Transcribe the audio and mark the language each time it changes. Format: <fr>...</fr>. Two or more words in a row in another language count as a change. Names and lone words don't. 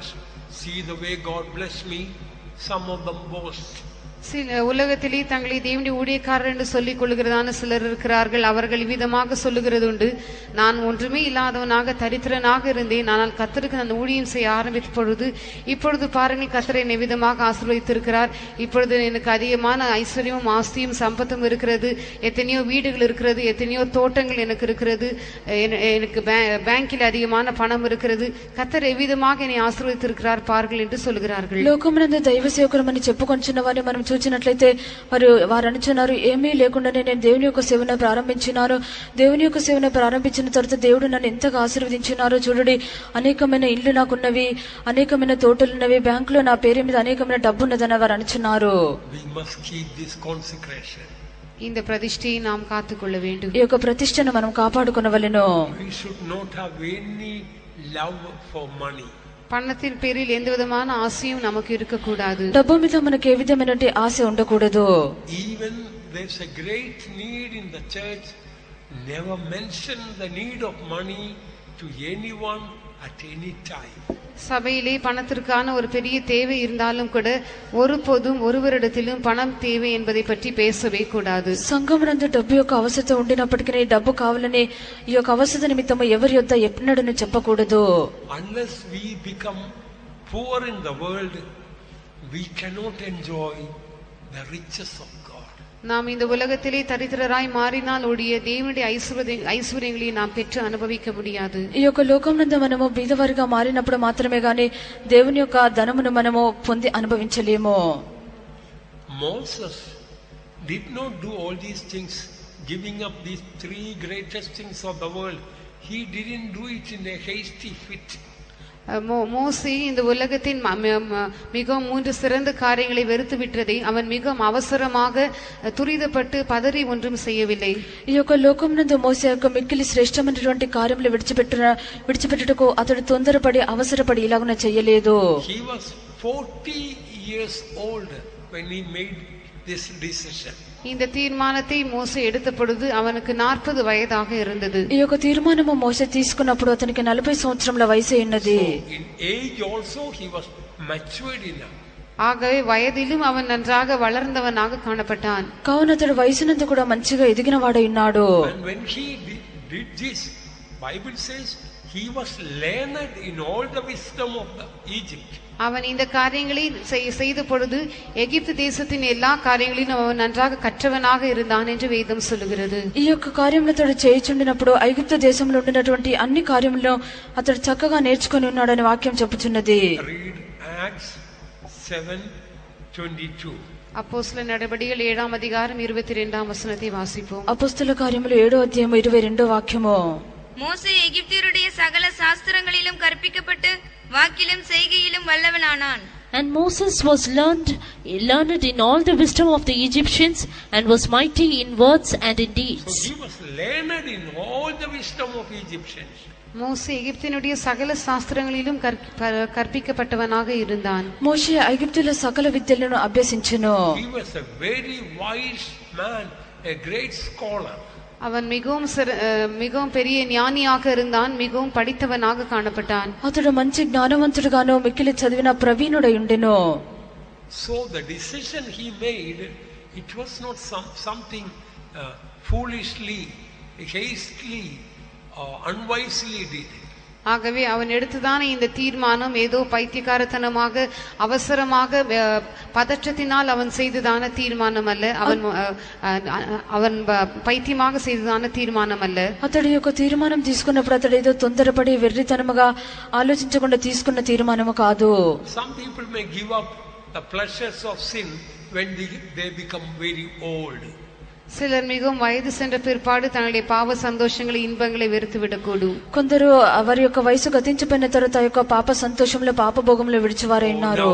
<en>See the way God blessed me. Some of them boast.</en> <ta>சில உலகத்திலே தங்களை தேவனுடைய ஊழியக்காரர் என்று சொல்லிக் கொள்கிறதான சிலர் இருக்கிறார்கள். அவர்கள் விதமாக சொல்லுகிறது உண்டு, நான் ஒன்றுமே இல்லாதவனாக தரித்திரனாக இருந்தேன், ஆனால் கர்த்தருக்கு நான் ஊழியம் செய்ய ஆரம்பித்த பொழுது இப்பொழுது பாருங்கள் கர்த்தரை நிவிதமாக ஆசீர்வதித்திருக்கிறார். இப்பொழுது எனக்கு அதிகமான ஐஸ்வர்யமும் ஆஸ்தியும் சம்பத்தும் இருக்கிறது, எத்தனையோ வீடுகள் இருக்கிறது, எத்தனையோ தோட்டங்கள் எனக்கு இருக்கிறது, எனக்கு பேங்கில் அதிகமான பணம் இருக்கிறது, கர்த்தர் எவ்விதமாக என்னை ஆசீர்வதித்திருக்கிறார் பாருங்கள் என்று சொல்கிறார்கள்.</ta> <te>లోకమునందు దైవ సేవకులమని చెప్పుకొంచున్న వారిని మనం చూచినట్లయితే వారు అనుచున్నారు, ఏమీ లేకుండానే నేను దేవుని యొక్క సేవను ప్రారంభించినాను. దేవుని యొక్క సేవను ప్రారంభించిన తర్వాత దేవుడు నన్ను ఎంతగా ఆశీర్వదించినారో చూడండి. అనేకమైన ఇళ్ళు నాకున్నవి, అనేకమైన తోటలున్నవి, బ్యాంకులో నా పేరు మీద అనేకమైన డబ్బు ఉన్నదని వారు అనుచున్నారు.</te> <ta>இந்த பிரதிஷ்டையை நாம் காத்துக்கொள்ள வேண்டும்.</ta> <te>ఈ యొక్క ప్రతిష్టను మనం కాపాడుకొనవలెను.</te> <ta>பணத்தின் பேரில் எந்த விதமான ஆசையும் நமக்கு இருக்கக்கூடாது.</ta> <te>డబ్బు మీద మనకు ఏ విధమైన ఆశ ఉండకూడదు.</te> <en>Even there's a great need in the church, never mention the need of money to anyone at any time.</en> <ta>சபையிலே பணத்திற்கான ஒரு பெரிய தேவை இருந்தாலும் கூட ஒருபோதும் ஒருவரிடத்திலும் பணம் தேவை என்பதை பற்றி பேசவே கூடாது.</ta> <te>సంఘమునందు డబ్బు యొక్క అవసరత ఉండినప్పటికీ డబ్బు కావాలని ఈ యొక్క అవసరత నిమిత్తము ఎవరి యొద్ద ఎన్నడూ చెప్పకూడదు.</te> <en>Unless we become poor in the world, we cannot enjoy the riches of God.</en> <ta>நாம் இந்த உலகத்திலே தரித்திரராய் மாறினால் ஒழிய தேவனுடைய ஐஸ்வர்யங்களை நாம் பெற்று அனுபவிக்க முடியாது.</ta> <te>ఈ యొక్క లోకమునందు మనము బీదవారిగా మారినప్పుడు మాత్రమే గాని దేవుని యొక్క ధనమును మనము పొంది అనుభవించలేము.</te> <en>Moses did not do all these things, giving up these three greatest things of the world. He didn't do it in a hasty fit.</en> <ta>மோசே இந்த உலகத்தின் மிகவும் 3 சிறந்த காரியங்களை வெறுத்து விட்டதை அவன் மிகவும் அவசரமாக துரிதப்பட்டு பதறி ஒன்றும் செய்யவில்லை.</ta> <te>ఈ యొక్క లోకమునందు మోసే యొక్క మిక్కిలి శ్రేష్టమైనటువంటి కార్యములు విడిచిపెట్టుటకు అతడు తొందరపడి అవసరపడి ఇలాగున చేయలేదు.</te> <en>He was 40 years old when he made this decision.</en> <ta>இந்த தீர்மானத்தை மோசே எடுத்த பொழுது அவனுக்கு 40 வயதாக இருந்தது.</ta> <te>ఈ యొక్క తీర్మానము మోసే తీసుకున్నప్పుడు అతనికి 40 సంవత్సరముల వయసు ఉన్నది.</te> <en>In age also he was matured enough.</en> <ta>ஆகவே வயதிலும் அவன் நன்றாக வளர்ந்தவனாக காணப்பட்டான்.</ta> <te>కావున అతడు వయసునందు కూడా మంచిగా ఎదిగిన వాడై ఉన్నాడు.</te> <en>And when he did this, Bible says he was learned in all the wisdom of Egypt.</en> <ta>அவன் இந்த காரியங்களை செய்த பொழுது எகிப்து தேசத்தின் எல்லா காரியங்களிலும் அவன் நன்றாக கற்றவனாக இருந்தான் என்று வேதம் சொல்லுகிறது.</ta> <te>ఈ యొక్క కార్యములు అతడు చేయుచుండినప్పుడు ఐగుప్తు దేశంలో ఉండినటువంటి అన్ని కార్యములను అతడు చక్కగా నేర్చుకొని ఉన్నాడని వాక్యం చెప్పుచున్నది.</te> <en>Read Acts 7:22.</en> <ta>அப்போஸ்தலர் நடபடிகள் 7ஆம் அதிகாரம் 22ஆம் வசனத்தை வாசிப்போம்.</ta> <te>అపొస్తలుల కార్యములు 7వ అధ్యాయం 22వ వాక్యము.</te> <ta>மோசே எகிப்தியருடைய சகல சாஸ்திரங்களிலும் கற்பிக்கப்பட்டு வாக்கிலும் செய்கையிலும் வல்லவனானான்.</ta> <en>And Moses was learned in all the wisdom of the Egyptians and was mighty in words and in deeds. So he was learned in all the wisdom of Egyptians.</en> <ta>மோசே எகிப்தினுடைய சகல சாஸ்திரங்களிலும் கற்பிக்கப்பட்டவனாக இருந்தான்.</ta> <te>మోషే ఐగుప్తుల సకల విద్యలను అభ్యసించెను.</te> <en>He was a very wise man, a great scholar.</en> <ta>அவன் மிகவும் பெரிய ஞானியாக இருந்தான், மிகவும் படித்தவனாக காணப்பட்டான்.</ta> <te>అతడు మంచి జ్ఞానవంతుడుగాను మిక్కిలి చదివిన ప్రవీణుడై ఉండెను.</te> <en>So the decision he made, it was not something foolishly, hastily, unwisely did.</en> <ta>ஆகவே அவன் எடுத்ததான இந்த தீர்மானம் ஏதோ பைத்தியக்காரத்தனமாக அவசரமாக பதற்றத்தினால் அவன் செய்ததான தீர்மானம் அல்ல. அவன் பைத்தியமாக செய்ததான தீர்மானம் அல்ல.</ta> <te>అతడి యొక్క తీర్మానం తీసుకున్నప్పుడు అతడు ఏదో తొందరపడి వెర్రితనముగా ఆలోచించకుండా తీసుకున్న తీర్మానము కాదు.</te> <en>Some people may give up the pleasures of sin when they become very old.</en> <ta>சிலர் மிகவும் வயது சென்ற பிற்பாடு தங்களுடைய பாவ சந்தோஷங்களை இன்பங்களை வெறுத்து விடக்கூடும்.</ta> <te>కొందరు వారి యొక్క వయసు గతించిపోయిన తర్వాత ఆ యొక్క పాప సంతోషంలో పాప భోగంలో విడిచివారై ఉన్నారు.</te>